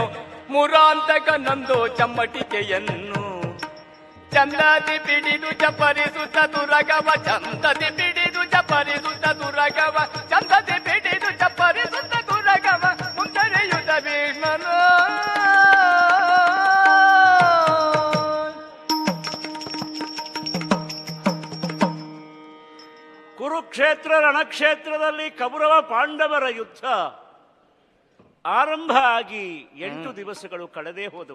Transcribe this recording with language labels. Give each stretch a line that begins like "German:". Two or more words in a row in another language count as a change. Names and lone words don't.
Kannada: ಮುರಾಂತಕನಂದು ಚಮ್ಮಟಿಕೆಯನ್ನು ಚಂದದಿ ಪಿಡಿದು ಚಪ್ಪರಿಸುತ್ತ ತುರಗವ ಚಂದದಿ ಪಿಡಿದು ಚಪ್ಪರಿಸುತ್ತ ತುರಗವ ಚಂದದಿ ಪಿಡಿದು ಚಪ್ಪರಿಸುತ್ತ ತುರಗವ ಮುಂದರೆಯುತ ಭೀಮನು ಕುರುಕ್ಷೇತ್ರ ರಣಕ್ಷೇತ್ರದಲ್ಲಿ ಕೌರವ ಪಾಂಡವರ ಯುದ್ಧ ಆರಂಭ ಆಗಿ 8 ದಿವಸಗಳು ಕಳೆದೇ ಹೋದವು.